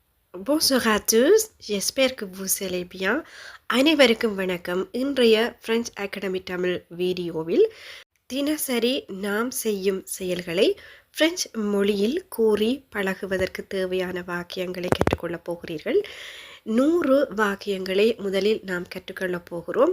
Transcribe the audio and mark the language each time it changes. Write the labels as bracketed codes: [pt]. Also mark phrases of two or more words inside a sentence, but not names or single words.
[fr] Bonsoir à tous, j'espère que vous allez bien. [ta] அனைவருக்கும் வணக்கம். இன்றைய French Academy தமிழ் வீடியோவில் தினசரி நாம் செய்யும் செயல்களை பிரெஞ்சு மொழியில் கூறி பழகுவதற்கு தேவையான வாக்கியங்களை கற்றுக்கொள்ளப் போகிறீர்கள். 100 வாக்கியங்களை முதலில் நாம் கற்றுக்கொள்ளப் போகிறோம்.